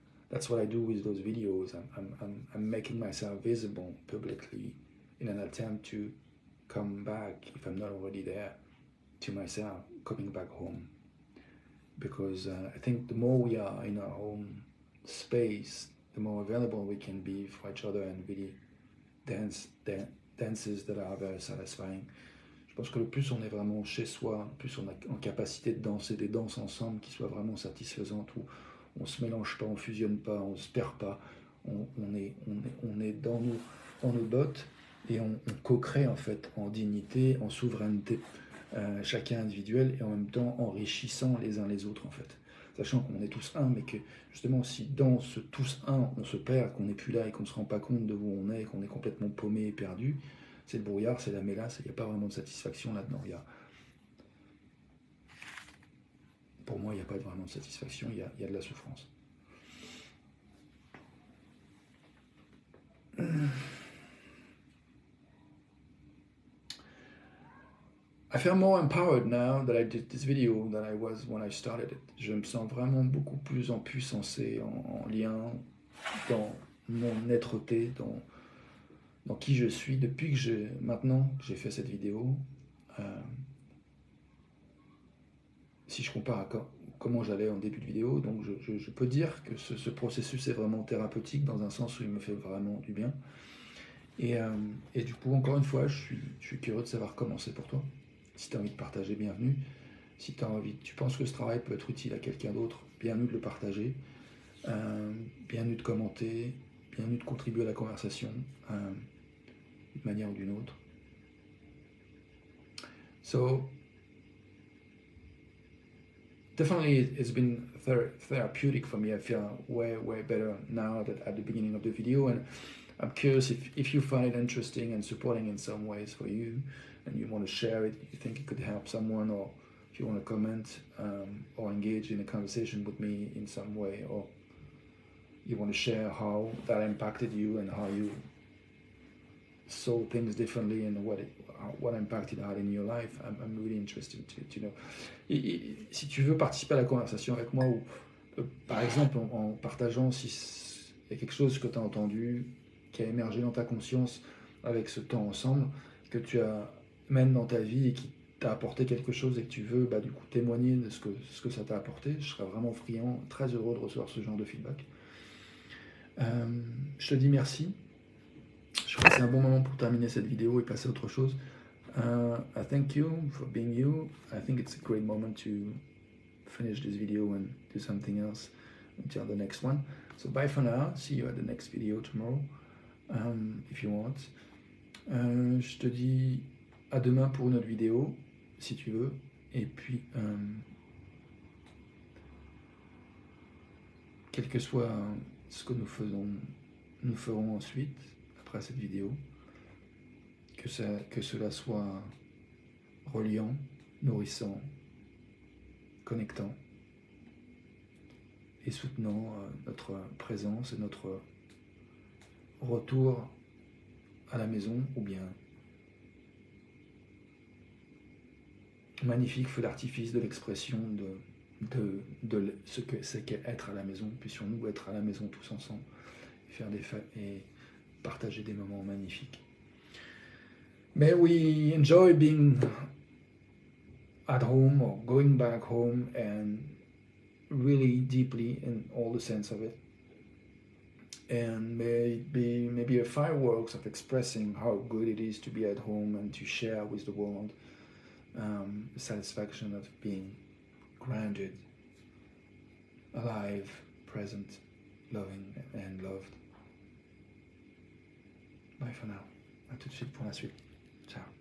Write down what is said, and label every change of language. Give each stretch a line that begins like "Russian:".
English: That's what I do with those videos. I'm making myself visible publicly in an attempt to come back, if I'm not already there, to myself, coming back home. Because I think the more we are in our own space, the more available we can be for each other and really dances that are very satisfying.
French: Je pense que le plus on est vraiment chez soi, le plus on a en capacité de danser des danses ensemble qui soient vraiment satisfaisantes, où on ne se mélange pas, on ne fusionne pas, on ne se perd pas, on est dans nos bottes et on co-crée en fait en dignité, en souveraineté, chacun individuel et en même temps enrichissant les uns les autres en fait. Sachant qu'on est tous un, mais que justement si dans ce tous un on se perd, qu'on n'est plus là et qu'on ne se rend pas compte de où on est, qu'on est complètement paumé et perdu, c'est le brouillard, c'est la mélasse, il n'y a pas vraiment de satisfaction là-dedans. Pour moi, il n'y a pas vraiment de satisfaction, il y a de la souffrance.
English: I feel more empowered now that I did this video than I was when I started it.
French: Je me sens vraiment beaucoup plus en puissancé, en lien, dans mon être-té, dans qui je suis depuis que j'ai fait cette vidéo. Si je compare à comment j'allais en début de vidéo, donc je peux dire que ce processus est vraiment thérapeutique dans un sens où il me fait vraiment du bien. Et du coup, encore une fois, je suis curieux de savoir comment c'est pour toi. Si tu as envie de partager, bienvenue. Si tu penses que ce travail peut être utile à quelqu'un d'autre, bienvenue de le partager. Bienvenue de commenter, bienvenue de contribuer à la conversation d'une manière ou d'une autre.
English: So, definitely it's been therapeutic for me. I feel way better now than at the beginning of the video, and I'm curious if you find it interesting and supporting in some ways for you, and you want to share it, you think it could help someone, or if you want to comment or engage in a conversation with me in some way, or you want to share how that impacted you and how you saw things differently and what impact it had in your life. I'm really interested to know.
French: Et si tu veux participer à la conversation avec moi, ou par exemple en partageant s'il y a quelque chose que tu as entendu, qui a émergé dans ta conscience avec ce temps ensemble, que tu mènes dans ta vie et qui t'a apporté quelque chose et que tu veux du coup témoigner de ce que ça t'a apporté, je serais vraiment friand, très heureux de recevoir ce genre de feedback. Je te dis merci. Je crois que c'est un bon moment pour terminer cette vidéo et passer à autre chose.
English: I thank you for being you. I think it's a great moment to finish this video and do something else until the next one. So bye for now. See you at the next video tomorrow, if you want.
French: Je te dis à demain pour une autre vidéo, si tu veux. Et puis, quel que soit ce que nous ferons ensuite, après cette vidéo, que cela soit reliant, nourrissant, connectant et soutenant notre présence et notre retour à la maison, ou bien magnifique feu d'artifice de l'expression de ce que c'est qu'être à la maison. Puissions-nous être à la maison tous ensemble, faire des fêtes et partager des moments magnifiques.
English: May we enjoy being at home or going back home and really deeply in all the sense of it. And maybe a fireworks of expressing how good it is to be at home and to share with the world the satisfaction of being grounded, alive, present, loving and loved. Bye for now.
French: À tout de suite pour la suite.
English: Ciao.